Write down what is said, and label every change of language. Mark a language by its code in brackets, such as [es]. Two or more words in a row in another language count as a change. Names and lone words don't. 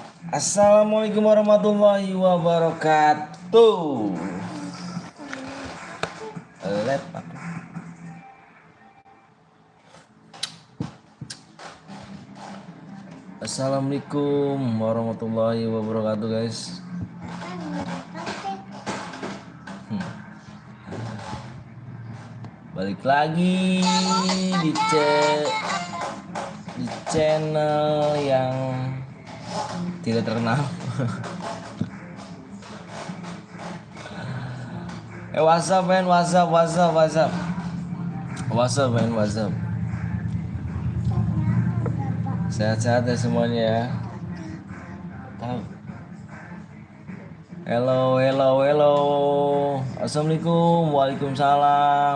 [ar] السلام عليكم ورحمة الله وبركاته. [id] Lep aku. [ar] السلام عليكم ورحمة الله وبركاته guys. [id] Balik lagi di channel yang tidak terkenal. [en] What's up man, what's up. [id] Sehat-sehat ya semuanya ya. [en] Hello. [ar] السلام عليكم، وعليكم السلام.